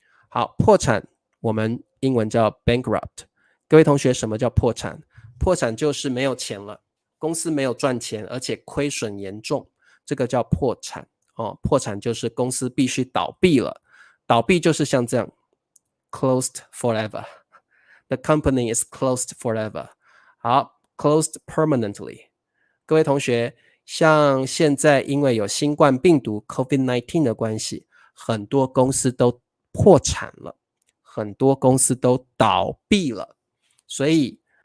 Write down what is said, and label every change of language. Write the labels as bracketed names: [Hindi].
[Chinese] 好，破产我们英文叫 bankrupt。各位同学，什么叫破产？破产就是没有钱了，公司没有赚钱，而且亏损严重，这个叫破产哦。破产就是公司必须倒闭了，倒闭就是像这样 ， [English] closed forever。 The company is closed forever。好 ，closed permanently。 [Chinese] 各位同学，像现在因为有新冠病毒 COVID-19 的关系，很多公司都破产了，很多公司都倒闭了，所以